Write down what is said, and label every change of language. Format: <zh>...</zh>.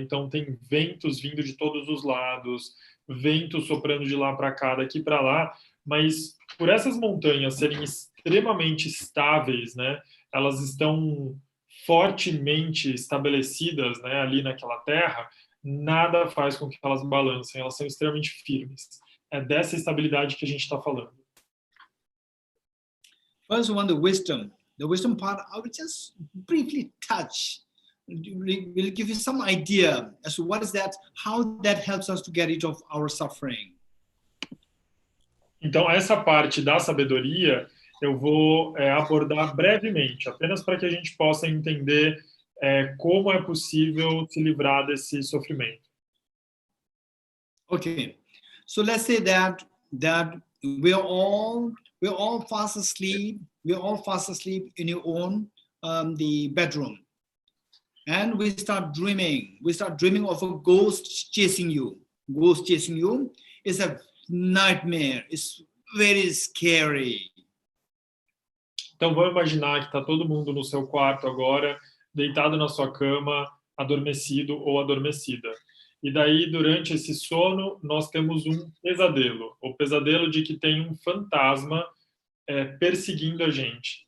<pt>Então tem ventos vindo de todos os lados, ventos soprando de lá para cá, daqui para lá, mas por essas montanhas serem extremamente estáveis, né? Elas estão fortemente estabelecidas, né, ali naquela terra, nada faz com que elas balancem, elas são extremamente firmes. É dessa estabilidade que a gente está falando.</pt> <en>First one, the wisdom part, I will just briefly touch. We'll give you some idea as to what is that, how that helps us to get rid of our suffering.</en> <pt>Então, essa parte da sabedoria eu vou abordar brevemente, apenas para que a gente possa entender como é possível se livrar desse sofrimento.</pt> <en>Okay, so let's say that we're all fast asleep. We're all fast asleep in your own the bedroom, and we start dreaming. We start dreaming of a ghost chasing you. Ghost chasing you is a nightmare. It's very scary.</en> <pt>Então, vamos imaginar que está todo mundo no seu quarto agora, deitado na sua cama, adormecido ou adormecida. E daí, durante esse sono, nós temos um pesadelo. O pesadelo de que tem um fantasma perseguindo a gente.</pt>